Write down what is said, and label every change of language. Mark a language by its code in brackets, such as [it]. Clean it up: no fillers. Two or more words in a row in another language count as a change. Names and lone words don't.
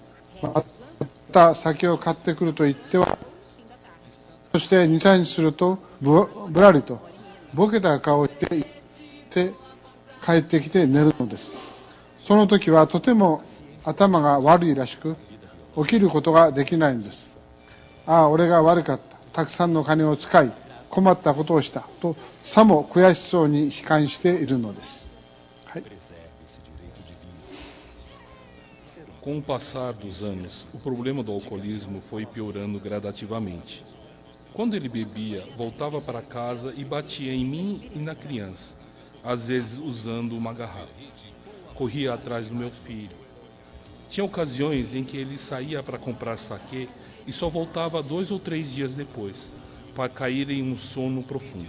[ja] また酒を買ってくると言っては、そして2、3日するとぶらりとボケた顔をして帰ってきて寝るのです。その時はとても頭が悪いらしく、起きることができないのです。ああ、俺が悪かった。たくさんの金を使い、困ったことをしたと、さも悔しそうに悲観しているのです。はい。 [pt] Com o passar dos anos, o problema do alcoolismo foi piorando gradativamente. Quando ele bebia, voltava para casa e batia em mim e na criança, às vezes usando uma garrafa. Corria atrás do meu filho. Tinha ocasiões em que ele saía para comprar saquê e só voltava 2 ou 3 dias depois, para cair em um sono profundo.